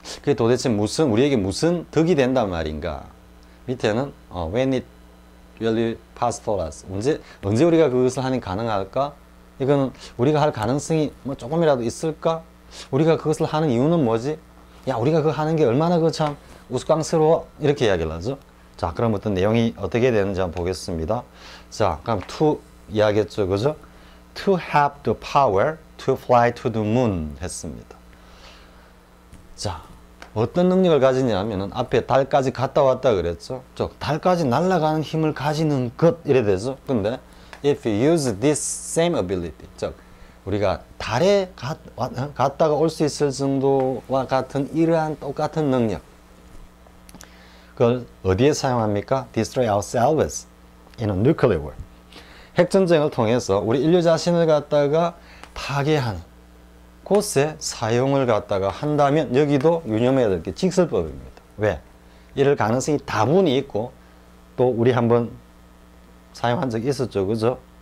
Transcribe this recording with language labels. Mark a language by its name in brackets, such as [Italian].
[Korean] 그게 도대체 우리에게 무슨 득이 된단 말인가? 밑에는 [English] when it will pass for us. [Korean] 언제 우리가 그것을 하니 가능할까? 이거는 우리가 할 가능성이 뭐 조금이라도 있을까? 우리가 그것을 하는 이유는 뭐지? 야, 우리가 그거 하는 게 얼마나 그 참 우스꽝스러워? 이렇게 이야기를 하죠. 자, 그럼 어떤 내용이 어떻게 되는지 한번 보겠습니다. 자, 그럼 to 이야기했죠, 그죠? [English] To have the power to fly to the moon [Korean] 했습니다. 자, 어떤 능력을 가지냐면은 앞에 달까지 갔다 왔다 그랬죠. 달까지 날아가는 힘을 가지는 것 이래 되죠. 근데 [English] if you use this same ability, [Korean] 즉 우리가 달에 갔다가 올 수 있을 정도와 같은 이러한 똑같은 능력, 그걸 어디에 사용합니까? [English] Destroy ourselves in a nuclear war. [Korean] 핵전쟁을 통해서 우리 인류 자신을 갖다가 파괴하는 곳에 사용을 갖다가 한다면 여기도 유념해야 될 게 직설법입니다. 왜? 이럴 가능성이 다분히 있고 또 우리 한번 사용한 적이 있었죠. 그죠?